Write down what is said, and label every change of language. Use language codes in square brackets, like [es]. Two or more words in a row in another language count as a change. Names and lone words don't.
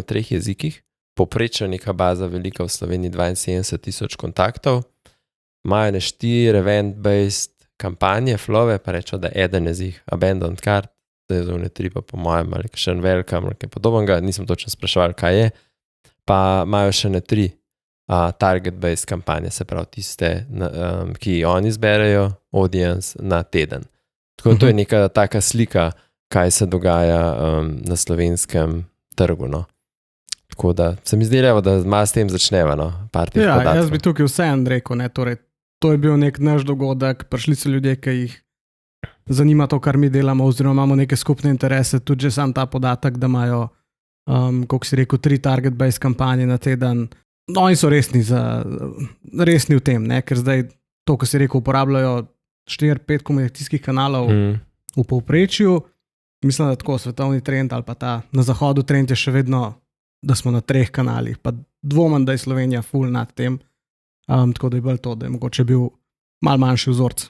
[sl] 3 jezikih, povprečno neka baza velika v Sloveniji 72,000 kontaktov, imajo 4 event-based kampanje, flove, pa rečo, da eden je z jih [en] abandoned cart, [sl] da je zovne 3 pa po mojem, ali še en welcome, ali kaj podobnega, nisem točno spraševal, kaj je, pa imajo še 3 target-based kampanje, se pravi tiste, ki oni zberejo audience na teden. Tako to je neka taka slika, kaj se dogaja na slovenskem trgu, no. Tako da se mi zdelo, da malo s tem začneva, no, par teh podatkov. Jaz bi tukaj vseeno rekel, ne, torej, to je bil nek naš dogodek, prišli so ljudje, ki jih zanima to, kar mi delamo, oziroma imamo neke skupne interese, tudi že sam ta podatek, da imajo, kako si rekel, 3 target-based kampanje na teden. No, oni so resni v tem, ne, ker zdaj to, ko si rekel, uporabljajo 4-5 komunikacijskih kanalov v povprečju. Mislim, da tako svetovni trend ali pa ta na zahodu trend je še vedno, da smo na 3 kanalih, pa dvomim, da je Slovenija full nad tem, tako da je bolj to, da je mogoče bil malo manjši vzorc.